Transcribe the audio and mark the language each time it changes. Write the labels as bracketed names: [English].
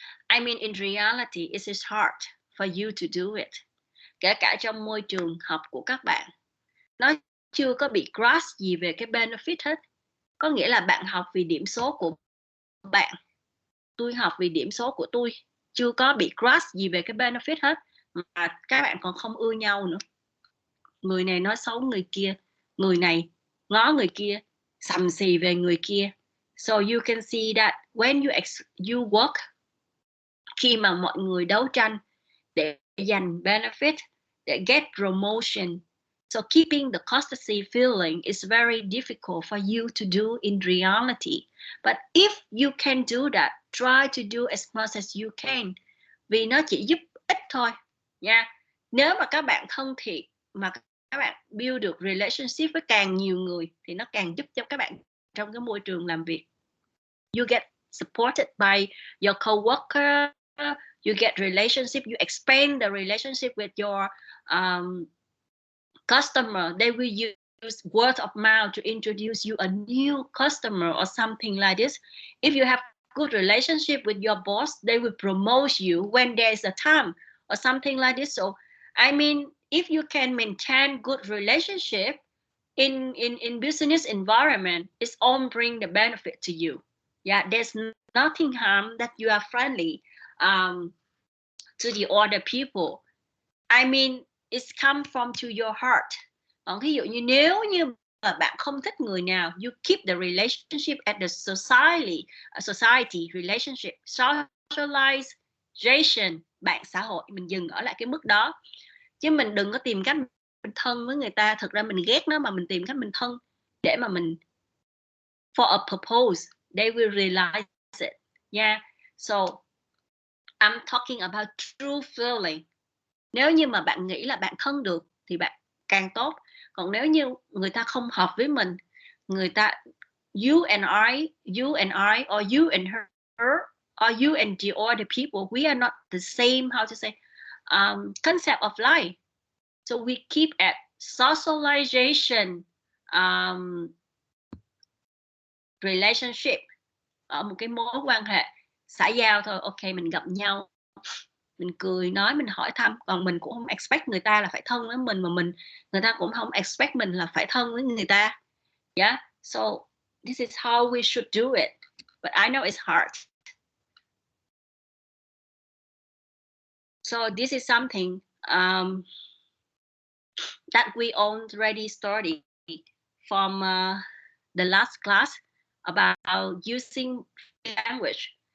[English] I mean, in reality, it is hard for you to do it. [Vietnamese] Kể cả trong môi trường học của các bạn, nó chưa có bị grasp gì về cái benefit hết. Có nghĩa là bạn học vì điểm số của bạn, tôi học vì điểm số của tôi, chưa có bị grasp gì về cái benefit hết, mà các bạn còn không ưa nhau nữa. Người này nói xấu người kia, người này ngó người kia, sầm xì về người kia. [English] So you can see that when you work, [Vietnamese] khi mà mọi người đấu tranh để giành benefit, để [English] get promotion, so keeping the courtesy feeling is very difficult for you to do in reality. But if you can do that, try to do as much as you can, [Vietnamese] vì nó chỉ giúp ích thôi nha. Nếu mà các bạn thân thiện mà các bạn build được relationship với càng nhiều người thì nó càng giúp cho các bạn trong cái môi trường làm việc. [English] You get supported by your coworker, you get relationship, you expand the relationship with your customer. They will use word of mouth to introduce you a new customer or something like this. If you have good relationship with your boss, they will promote you when there is a time or something like this. So I mean, if you can maintain good relationship in business environment, it's all bring the benefit to you. Yeah, there's nothing harm that you are friendly to the other people. I mean, it's come from to your heart. [Vietnamese] Còn ví dụ như nếu như mà bạn không thích người nào, [English] you keep the relationship at the society relationship, socialization, [Vietnamese] bạn xã hội, mình dừng ở lại cái mức đó. Chứ mình đừng có tìm cách mình thân với người ta. Thực ra mình ghét nó mà mình tìm cách mình thân để mà mình [English] for a purpose. They will realize it. Yeah. So I'm talking about true feeling. [Vietnamese] Nếu như mà bạn nghĩ là bạn thân được thì bạn càng tốt. Còn nếu như người ta [English] không hợp với mình, người ta you and I, or you and her, or you and the other people, we are not the same, how to say, concept of life. So we keep at socialization relationship, [Vietnamese] ở một cái mối quan hệ xã giao thôi. Ok, mình gặp nhau, mình cười nói, mình hỏi thăm, còn mình cũng không expect người ta là phải thân với mình, mà người ta cũng không expect mình là phải thân với người ta. [English] Yeah, so this is how we should do it, but I know it's hard. So this is something that we already studied from the last class about using language.